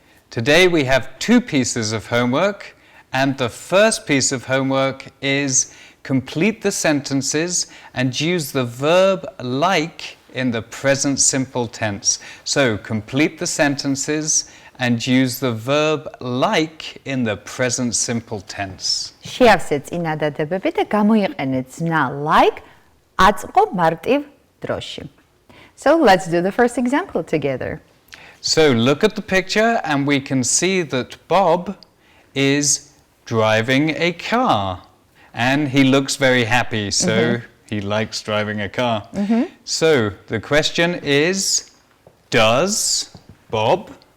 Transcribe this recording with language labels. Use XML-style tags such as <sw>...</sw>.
<en>Today we have two pieces of homework, and the first piece of homework is complete the sentences and use the verb like in the present simple tense. So complete the sentences and use the verb like in the present simple tense.</en> <ka>შეავსეთ წინადადებები და გამოიყენეთ ზნა like აწყო მარტივ დროში.</ka> <en>So let's do the first example together. So look at the picture and we can see that Bob is driving a car and he looks very happy, so he likes driving a car. So the question is, does Bob?</en>